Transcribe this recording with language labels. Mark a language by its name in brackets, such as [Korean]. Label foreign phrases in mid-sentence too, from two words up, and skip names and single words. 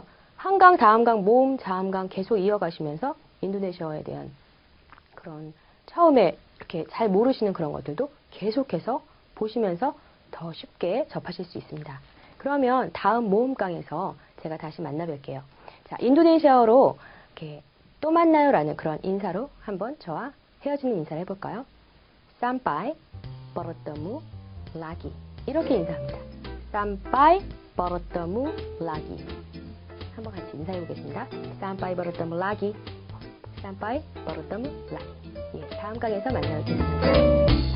[Korean] 한 강, 다음 강, 모음, 자음 강 계속 이어가시면서 인도네시아어에 대한 그런 처음에 이렇게 잘 모르시는 그런 것들도 계속해서 보시면서 더 쉽게 접하실 수 있습니다. 그러면 다음 모음 강에서 제가 다시 만나 뵐게요. 자, 인도네시아어로 이렇게 또 만나요라는 그런 인사로 한번 저와 헤어지는 인사를 해볼까요? [Indonesian] Sampai bertemu lagi [Korean] 이렇게 인사합니다. [Indonesian] Sampai bertemu lagi [Korean] 한번 같이 인사해 보겠습니다. [Indonesian] Sampai bertemu lagi Sampai bertemu lagi [Korean] 예, 다음 강에서 만나겠습니다.